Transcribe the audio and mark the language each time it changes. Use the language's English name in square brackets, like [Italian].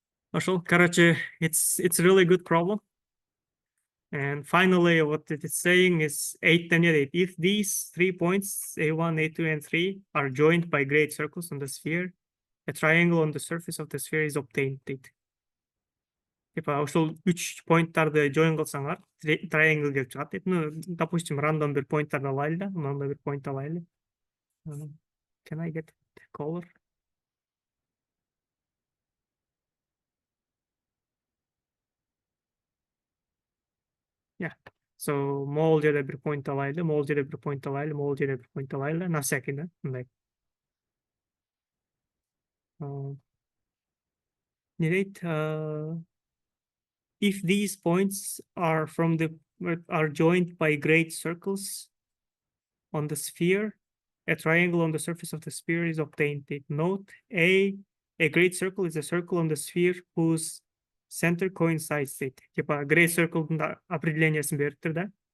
[Russian] Пошел. Короче, [English] it's really good problem. And finally, what it is saying is 8, if these 3 points, A1, A2, and 3, are joined by great circles on the sphere, a triangle on the surface of the sphere is obtained. [Kyrgyz] Типа, ошол 3 поинттарды join кылсаңар, triangle келип чыгат дейт. Ну, допустим, рандом бир поинттарды алайлы да, мындай бир поинт алайлы. [English] Can I get the color? [Kyrgyz] Yeah. So, могул жерде бир поинт алайлы, могул жерде бир поинт алайлы, могул жерде бир поинт алайлы, на всякий, да, мындай. Не дейт, [English] if these points are joined by great circles on the sphere, a triangle on the surface of the sphere is obtained. Note, a great circle is a circle on the sphere whose center coincides with. [Kyrgyz] Типа, great circle определениясын бериптир да.